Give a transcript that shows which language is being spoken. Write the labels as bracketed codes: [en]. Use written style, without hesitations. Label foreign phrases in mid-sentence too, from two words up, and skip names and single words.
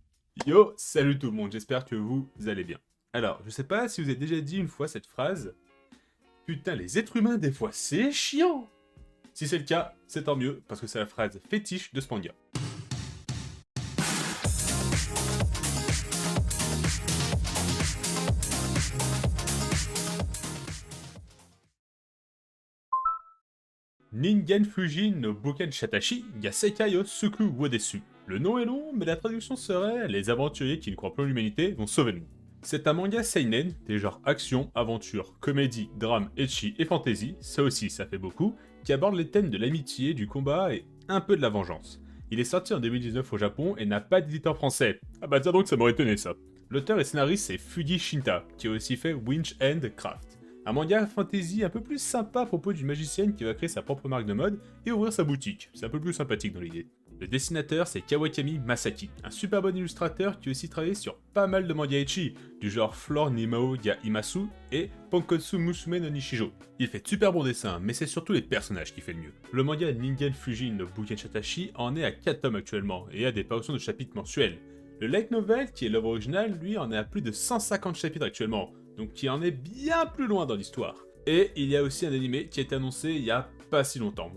[fr] Yo, salut tout le monde, j'espère que vous allez bien. Alors, je sais pas si vous avez déjà dit une fois cette phrase, putain, les êtres humains, des fois, c'est chiant. Si c'est le cas, c'est tant mieux, parce que c'est la phrase fétiche de ce manga. Ningen Fujin no Buken Shatashi Yasekai o Suku Wodesu. Le nom est long, mais la traduction serait Les aventuriers qui ne croient plus en l'humanité vont sauver le monde. C'est un manga seinen, des genres action, aventure, comédie, drame, ecchi et fantasy, ça aussi ça fait beaucoup, qui aborde les thèmes de l'amitié, du combat et un peu de la vengeance. Il est sorti en 2019 au Japon et n'a pas d'éditeur français. Ah bah tiens donc ça m'aurait étonné ça. L'auteur et scénariste c'est Fuji Shinta, qui a aussi fait Winch and Craft. Un manga fantasy un peu plus sympa à propos d'une magicienne qui va créer sa propre marque de mode et ouvrir sa boutique. C'est un peu plus sympathique dans l'idée. Le dessinateur c'est Kawakami Masaki, un super bon illustrateur qui a aussi travaillé sur pas mal de mangas ecchi, du genre Floor Nimao ya Imasu et Ponkotsu Musume no Nishijo. Il fait de super bons dessins, mais c'est surtout les personnages qui fait le mieux. Le manga Ningen Fujin no Buken Shatashi en est à 4 tomes actuellement et a des parutions de chapitres mensuels. Le light novel, qui est l'œuvre originale, lui en est à plus de 150 chapitres actuellement, donc qui en est bien plus loin dans l'histoire. Et il y a aussi un animé qui a été annoncé il y a pas si longtemps.